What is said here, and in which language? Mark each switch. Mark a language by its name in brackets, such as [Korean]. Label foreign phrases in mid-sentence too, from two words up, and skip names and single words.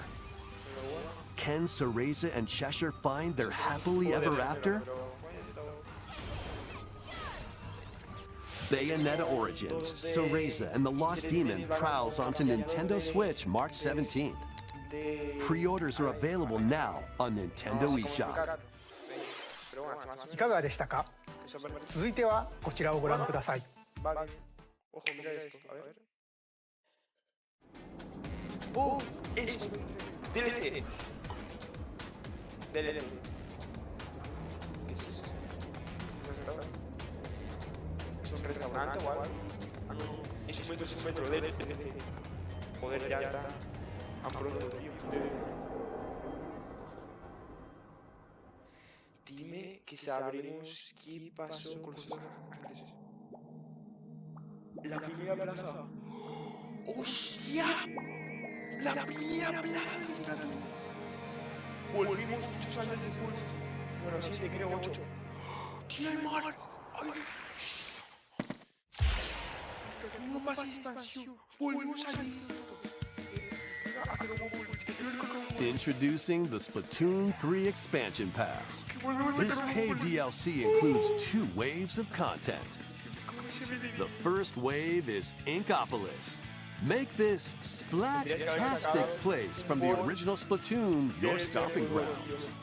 [English] Can Cereza and Cheshire find their happily ever after? Bayonetta Origins, Cereza and the Lost Demon prowls onto Nintendo Switch March 17th. Pre-orders are available now on Nintendo eShop. [Japanese] いかがでしたか？続いてはこちらをご覧ください。 [Spanish] Oh, es DLC. DLC. ¿Qué es eso? ¿Es un restaurante o algo? Ah, no, es un metro DLC. Joder, ya está. A pronto, tío. Dime que sabremos qué pasó con los antes. La primera plaza. ¡Hostia! La primera plaza de Splatoon. Volvimos muchos años después. Bueno, 7, creo 8. ¡Tía el mar! ¡Ay! No pasa expansión. Volvimos a [English] Introducing the Splatoon 3 Expansion Pass. This paid DLC includes 2 waves of content. The first wave is Inkopolis. Make this splat-tastic place from the original Splatoon your stomping grounds.